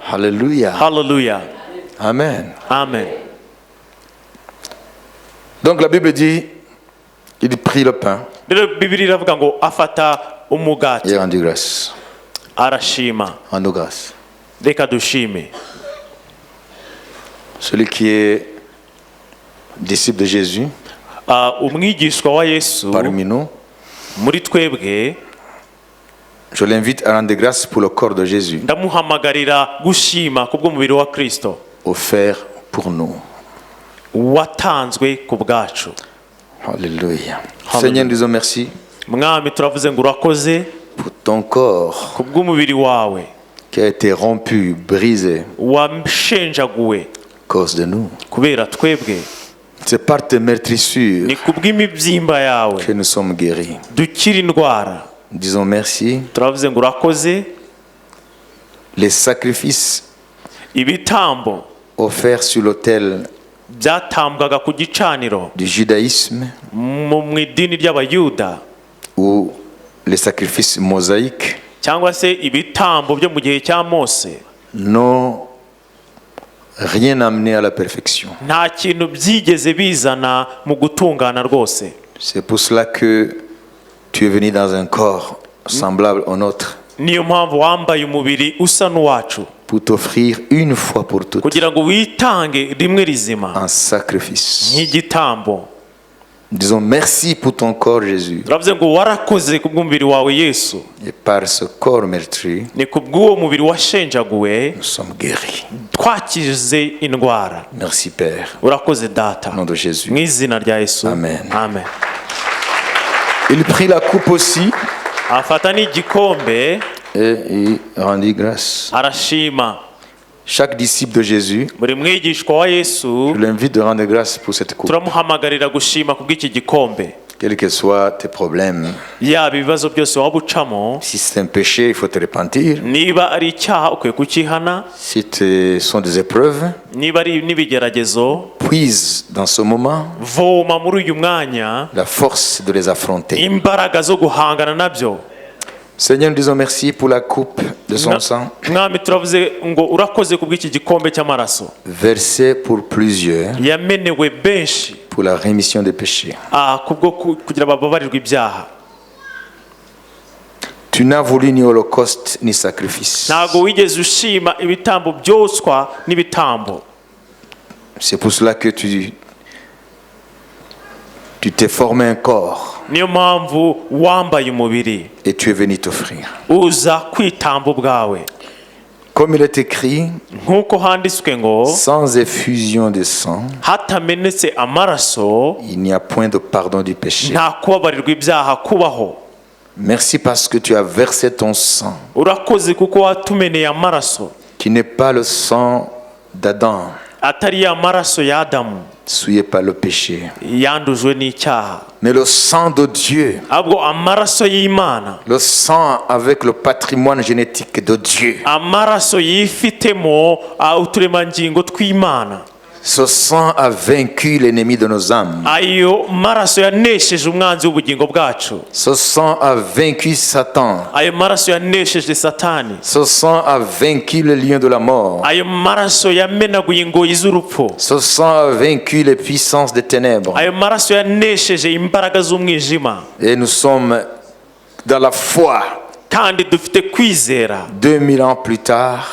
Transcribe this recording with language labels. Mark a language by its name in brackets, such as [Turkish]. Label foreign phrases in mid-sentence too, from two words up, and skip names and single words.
[French] Alléluia. [Kinyarwanda] Hallelujah. [French] Amen. [Kinyarwanda] Amen. [French] Donc la Bible dit, il prit le pain [Kinyarwanda] Rero Bibiliya iravuga ngo afata umugati [French] et rendit grâce. [Kinyarwanda] arashima. [French] Rendons grâce. [Kinyarwanda] Reka dushime. [French] Celui qui est disciple de Jésus, [Kinyarwanda] Umwigishwa wa Yesu [French] parmi nous, [Kinyarwanda] muri twebwe, [French] je l'invite à rendre grâce pour le corps de Jésus, [Kinyarwanda] ndamuhamagarira gushima kubw'umubiri wa Kristo [French] offert pour nous. [Kinyarwanda] watanzwe ku bwacu. [French] Alléluia. Seigneur, nous disons merci [Kinyarwanda] Mwami turavuze ngo urakoze [French] pour ton corps [Kinyarwanda] kubw'umubiri wawe [French] qui a été rompu, brisé, [Kinyarwanda] washenjaguwe [French] à cause de nous. [Kinyarwanda] kubera twebwe. [French] C'est par tes meurtrissures [Kinyarwanda] Ni kubw'imibyimba yawe [French] que nous sommes guéris. [Kinyarwanda] dukira indwara. [French] Nous disons merci. [Kinyarwanda] Turavuze ngo urakoze. [French] Les sacrifices [Kinyarwanda] Ibitambo [French] offerts sur l'autel [Kinyarwanda] byatambwaga ku gicaniro [French] du judaïsme [Kinyarwanda] mu idini ry'abayuda, [French] ou les sacrifices mosaïques [Kinyarwanda] cyangwa se ibitambo byo mu gihe cya Mose, [French] n'ont rien amené à la perfection. [Kinyarwanda] nta kintu byigeze bizana mu gutungana rwose. [French] C'est pour cela que tu es venu dans un corps semblable au nôtre [Kinyarwanda] Niyo mpamvu wambaye umubiri usa n'uwacu [French] pour t'offrir une fois pour toutes [Kinyarwanda] kugira ngo witange rimwe rizima [French] un sacrifice. [Kinyarwanda] nk'igitambo. [French] Disons merci pour ton corps, Jésus. [Kinyarwanda] Turavuze ngo warakoze kubw'umubiri wawe Yesu. [French] Et par ce corps meurtri, [Kinyarwanda] Ni kubw'uwo mubiri washenjaguwe [French] nous sommes guéris. [Kinyarwanda] twakize indwara. [French] Merci, Père. [Kinyarwanda] Urakoze data. [French] Au nom de Jésus. [Kinyarwanda] Mu izina rya Yesu. [French] Amen. [Kinyarwanda] Amen. [French] Il prit la coupe aussi [Kinyarwanda] Afata n'igikombe [French] et il rendit grâce. [Kinyarwanda] arashima. [French] Chaque disciple de Jésus, [Kinyarwanda] Buri mwigishwa wa Yesu [French] je l'invite de rendre grâce pour cette coupe. [Kinyarwanda] turamuhamagarira gushima kubw'iki gikombe. [French] Quels que soient tes problèmes, [Kinyarwanda] Yaba ibibazo byose waba ucamo, [French] si c'est un péché, il faut te repentir. [Kinyarwanda] niba ari icyaha ukwiye kukihana, [French] Si ce sont des épreuves, [Kinyarwanda] niba ari n'ibigeragezo, [French] puise dans ce moment [Kinyarwanda] voma muri uyu mwanya [French] la force de les affronter. [Kinyarwanda] imbaraga zo guhangana nabyo. [French] Seigneur, nous disons merci pour la coupe de son sang, [Kinyarwanda] Mwami turavuze ngo urakoze kubw'iki gikombe cy'amaraso [French] versé pour plusieurs [Kinyarwanda] yamenewe benshi [French] pour la rémission des péchés. [Kinyarwanda] kubwo kugira bababarirwe ibyaha. [French] Tu n'as voulu ni holocauste ni sacrifice. [Kinyarwanda] Ntabwo wigeze ushima ibitambo byoswa n'ibitambo. [French] C'est pour cela que tu Tu t'es formé un corps [Kinyarwanda] niyo mpamvu wambaye umubiri [French] et tu es venu t'offrir. [Kinyarwanda] uza kwitamba ubwawe. [French] Comme il est écrit, [Kinyarwanda] nk'uko handitswe ngo [French] sans effusion de sang, [Kinyarwanda] hatamenetse amaraso [French] il n'y a point de pardon du péché. [Kinyarwanda] nta kubabarirwa ibyaha kubaho. [French] Merci parce que tu as versé ton sang, [Kinyarwanda] urakoze kuko watumeneye amaraso, [French] qui n'est pas le sang d'Adam, [Kinyarwanda] atari ya maraso ya Adamu [French] souillé par le péché, [Kinyarwanda] yandujwe n'icyaha, [French] mais le sang de Dieu, [Kinyarwanda] ahubwo amaraso y'Imana, [French] le sang avec le patrimoine génétique de Dieu. [Kinyarwanda] amaraso yifitemo uturemangingo tw'Imana. [French] Ce sang a vaincu l'ennemi de nos âmes. [Kinyarwanda] ayo maraso yanesheje umwanzi w'ubugingo bwacu. [French] Ce sang a vaincu Satan. [Kinyarwanda] ayo maraso yanesheje Satani. [French] Ce sang a vaincu le lion de la mort. [Kinyarwanda] ayo maraso yamenaguye ingoyi z'urupfu. [French] Ce sang a vaincu les puissances des ténèbres. [Kinyarwanda] ayo maraso yanesheje imbaraga z'umwijima. [French] Et nous sommes dans la foi. [Kinyarwanda] kandi dufite kwizera [French] 2000 ans plus tard,